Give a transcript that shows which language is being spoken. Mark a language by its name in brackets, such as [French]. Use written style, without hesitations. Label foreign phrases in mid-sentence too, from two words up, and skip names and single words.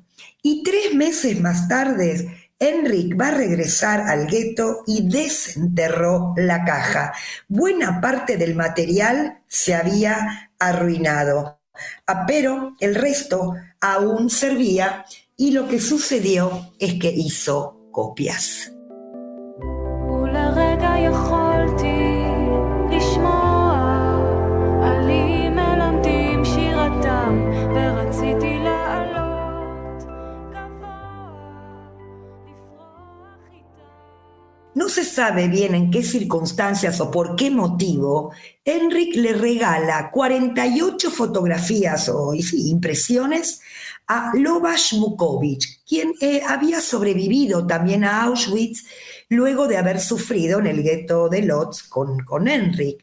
[Spanish] Y 3 meses más tarde, Henrik va a regresar al gueto y desenterró la caja. Buena parte del material se había arruinado, pero el resto aún servía, y lo que sucedió es que hizo copias. [Hebrew] לרגע יכולתי לשמוע עלים מלמדים שירתם ורציתי לעלות גבוה לפרוח איתם. [Spanish] No se sabe bien en qué circunstancias o por qué motivo Henrik le regala 48 fotografías o impresiones a Lobash Mukovich, quien había sobrevivido también a Auschwitz luego de haber sufrido en el gueto de Lodz con Henrik.